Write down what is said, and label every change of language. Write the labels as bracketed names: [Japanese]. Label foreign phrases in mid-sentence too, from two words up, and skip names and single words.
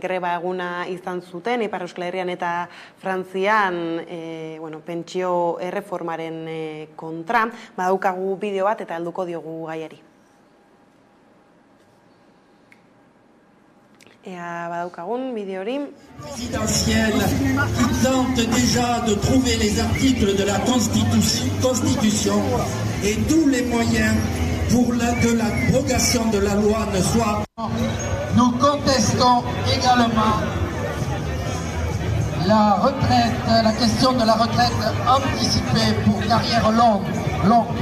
[Basque] greba eguna izan zuten, Ipar Euskal Herrian eta Frantzian pentsio erreformaren kontra, badaukagu bideo bat eta helduko diogu gaiari. Badaukagun bideo hori. [French] Présidentielle qui tente déjà de trouver les articles de la Constitution et tous les moyens pour que l'abrogation de la loi ne soit. Nous contestons également la question de la retraite anticipée pour carrière longue.